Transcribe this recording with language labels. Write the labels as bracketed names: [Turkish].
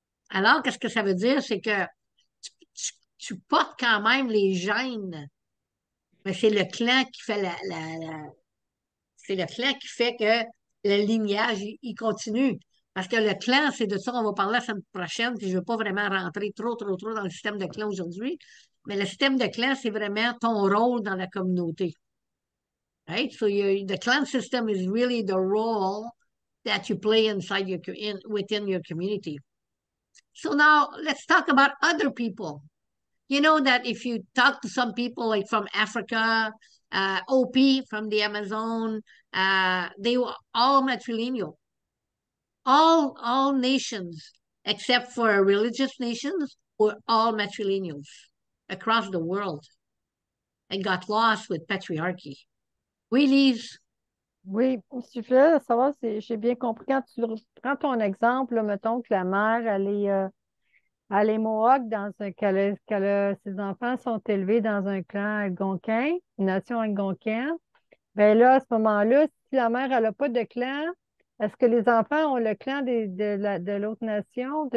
[French] Alors, qu'est-ce que ça veut dire? C'est que tu portes quand même les gènes, mais c'est le clan qui fait c'est le clan qui fait que le lignage, il continue. Parce que le clan, c'est de ça qu'on va parler la semaine prochaine, puis je ne veux pas vraiment rentrer trop dans le système de clan aujourd'hui. Mais le système de clan, c'est vraiment ton rôle dans la communauté. [English] Right? So the clan system is really the role that you play within your community. So now let's talk about other people. You know that if you talk to some people like from Africa, OP from the Amazon, they were all matrilineal. All nations, except for religious nations, were all matrilineals across the world and got lost with patriarchy. [French] Oui, Lise? Oui, si je voulais savoir si j'ai bien compris, quand tu prends ton exemple, là, mettons que la mère, elle est Mohawk ses enfants sont élevés dans un clan algonquin, une nation algonquine. Bien là, à ce moment-là, si la mère, elle n'a pas de clan, est-ce que les enfants ont le clan de l'autre nation,